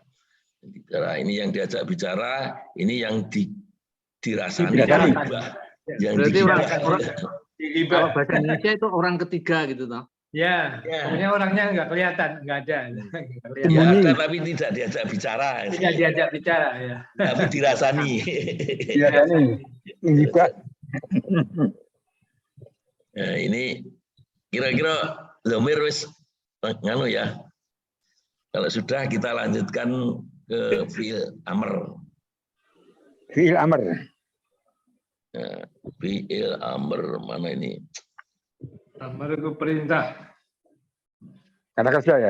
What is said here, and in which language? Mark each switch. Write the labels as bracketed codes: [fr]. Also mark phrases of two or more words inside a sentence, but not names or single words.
[id] Bicara, ini yang diajak bicara, ini yang dirasani. Yang digibah. Bahasa Indonesia itu orang ketiga gitu toh. Ya, pokoknya orangnya nggak kelihatan, nggak ada. Ya, ada tapi tidak diajak bicara. Tidak diajak bicara, ya. Tapi dirasani. Dirasani. Menggibah. Nah, ini kira-kira dhamir [jv] wis nganu [id] ya. Kalau sudah kita lanjutkan ke [ar] فعل أمر. فعل أمر. [id] Nah, [ar] فعل أمر [id] mana ini? Amr itu perintah. Kata kerja ya?